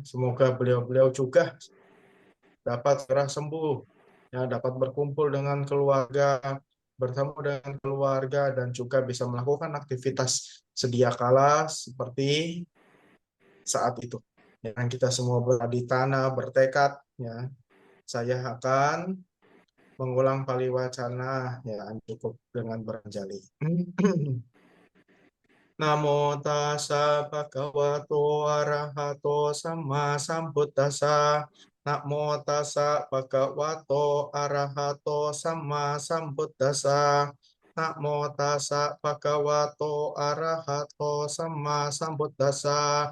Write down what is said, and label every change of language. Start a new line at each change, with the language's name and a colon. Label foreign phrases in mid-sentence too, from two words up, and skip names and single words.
Indonesian: Semoga beliau-beliau juga dapat segera sembuh ya, dapat berkumpul dengan keluarga, bertemu dengan keluarga, dan juga bisa melakukan aktivitas sedia kala seperti saat itu. Yang kita semua berada di tanah bertekad ya, saya akan mengulang paliwacana ya, cukup dengan beranjali.
Pali: Namo tassa bhagavato arahato sama sambuddhassa. Namo tassa bhagavato arahato sama sambuddhassa. Namo tassa bhagavato arahato sama sambuddhassa.